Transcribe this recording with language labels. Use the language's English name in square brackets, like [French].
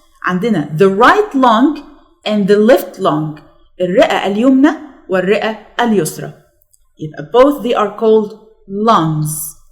[English] عندنا the right lung and the left lung. [Arabic] الرئة اليمنى والرئة اليسرى. [English] يبقى both they are called lungs.